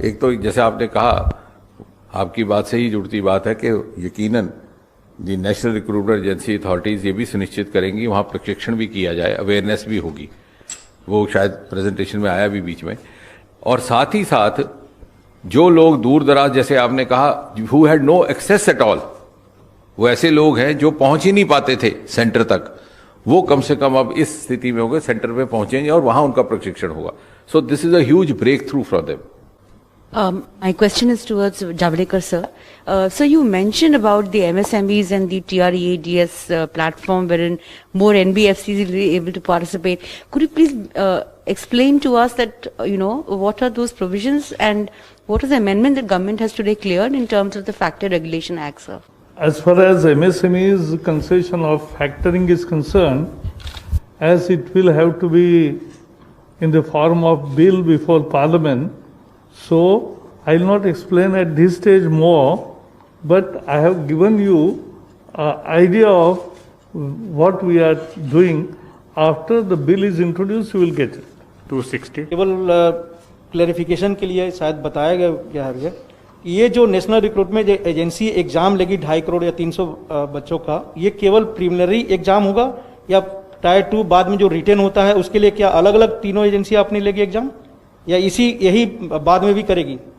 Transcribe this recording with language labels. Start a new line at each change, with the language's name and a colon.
Hindi: एक तो जैसे आपने कहा, आपकी बात से ही जुड़ती बात है कि यकीनन दी नेशनल रिक्रूटमेंट एजेंसी अथॉरिटीज ये भी सुनिश्चित करेंगी वहाँ प्रशिक्षण भी किया जाए, अवेयरनेस भी होगी। वो शायद प्रेजेंटेशन में आया भी बीच में। और साथ ही साथ जो लोग दूर दराज, जैसे आपने कहा,
English: who had no access at all,
Hindi: वो ऐसे लोग हैं जो पहुंच ही नहीं पाते थे सेंटर तक, वो कम से कम अब इस स्थिति में होंगे, सेंटर पे पहुंचेंगे और वहां उनका प्रशिक्षण होगा.
English: So this is a huge breakthrough for them. My question is towards Javadekar sir. So you mentioned about the MSMEs and the TREADS platform wherein more NBFCs will be able to participate. Could you please explain to us that, what are those provisions and what is the amendment that government has today cleared in terms of the Factor Regulation Act, sir? As far as MSME's concession of factoring is concerned, as it will have to be in the form of bill before Parliament, so I'll not explain at this stage more, but I have given you an idea of what we are doing. After the bill is introduced, you will get it. 260.
Hindi: केवल clarification के लिए शायद बताया गया है, ये जो national recruitment agency exam लेगी 2.5 करोड़ या 300 बच्चों का, ये केवल प्रीलिमिनरी एग्जाम होगा या टायर 2 बाद में जो रिटेन होता है उसके लिए क्या अलग अलग तीनों एजेंसी अपनी लेगी एग्जाम, या यही बाद में भी करेगी?